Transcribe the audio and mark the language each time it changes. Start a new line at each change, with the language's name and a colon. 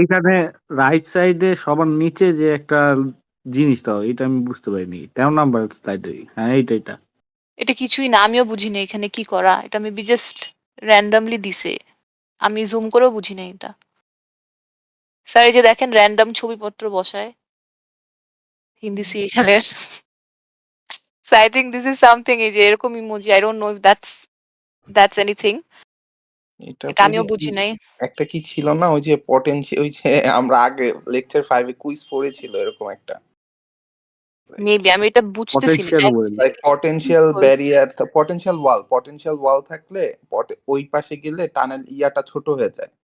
Bangla: এখানে রাইট সাইডে সবার নিচে যে একটা জিনিসটা এটা আমি বুঝতে পারিনি 13 নাম্বার স্লাইডে। হ্যাঁ এইটা। এটা কিছুই না। আমিও বুঝি না এখানে কি করা। এটা মেবি জাস্ট randomly দিছে। আমি জুম করেও বুঝি নাই এটা। স্যার এই যে দেখেন র‍্যান্ডম ছবিপত্র বসায়। হিন্দি সিরিয়ালের।
English: So I think this is something
Bangla: এই যে এরকম emoji
English: I don't know if that's anything.
Bangla: এটা এটা ওই যে আমিও কি বুঝি নাই। একটা কি ছিল না ওই যে ওই যে আমরা আগে লেকচার 5 এ কুইজ পড়েছিল এরকম একটা মেবি আমি এটা বুঝতেছি না। পটেনশিয়াল এটা well. Like potential barrier potential ওয়াল থাকলে ওই পাশে গেলে টানেল ইয়াটা ছোট হয়ে যায়।